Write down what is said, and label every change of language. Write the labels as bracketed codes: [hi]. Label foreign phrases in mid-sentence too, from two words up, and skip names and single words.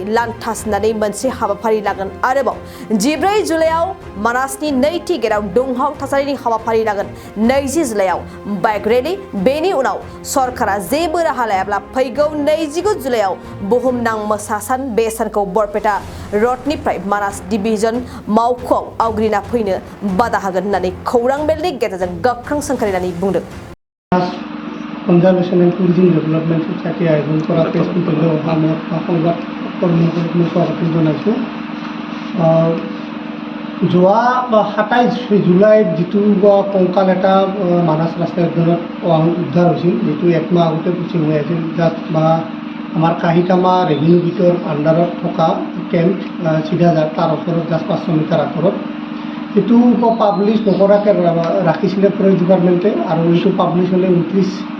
[brx] लान्थासनानै मोनसे हाबाफारि लागोन आरोबाव 14 जुलाइयाव मानासनि नैथि गेटआव दुंहाव थासारिनि हाबाफारि लागोन 20 जुलाइयाव बाइक रेली बेनि उनाव सरकारा जेबो राहा लायाब्ला फैगौ 29 जुलाइयाव बुहुमनां मोसा सान बे सानखौ बरपेटा रडनिफ्राय मानास डिभिजन मावख'आव आवग्रिना फैनो बादा होगोन होननानै खौरां मेलनि गेजेरजों गोख्रों सोंखारिनानै बुंदों कनजारभेशन एंड टुरिज्म डेभलपमेंट ससाइटी आयोजन करा [en] press meeting [brx] आङो संबाद कर्मचारिफोरनो स्वागत जनायছো [as] যোৱা 27 জুলাইত যিটো কংকাল এটা মানাস ৰাষ্ট্ৰীয় উদ্যানত উদ্ধাৰ হৈছিল যিটো একমাহ আগতে পুচি হৈ আছিল যাত আমাৰ কাহিকামা [en] revenue gate [as] আণ্ডাৰত থকা কেম্প চিধাজাত তাৰ ওচৰত জাষ্ট 500 মিটাৰ আঁতৰত এইটো পাব্লিছ নকৰাকৈ ৰাখিছিলে [en] forest department [as] আৰু এইটো পাব্লিছ হ'লে 29